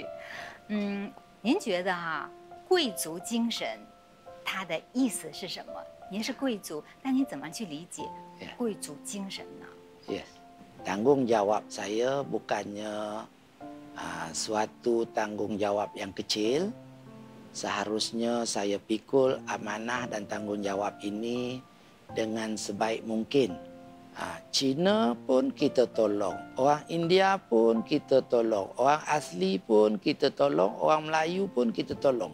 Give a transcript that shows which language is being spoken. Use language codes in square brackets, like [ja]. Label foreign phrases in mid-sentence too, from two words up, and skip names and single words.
[zh] 您觉得贵族精神它的意思是什么？您是贵族，那您怎么去理解贵族精神呢？ [ms] Yes. Tanggungjawab saya bukannya suatu tanggungjawab yang kecil. Seharusnya saya pikul amanah dan tanggungjawab ini dengan sebaik mungkin. Cina pun kita tolong, orang India pun kita tolong, orang asli pun kita tolong, orang Melayu pun kita tolong.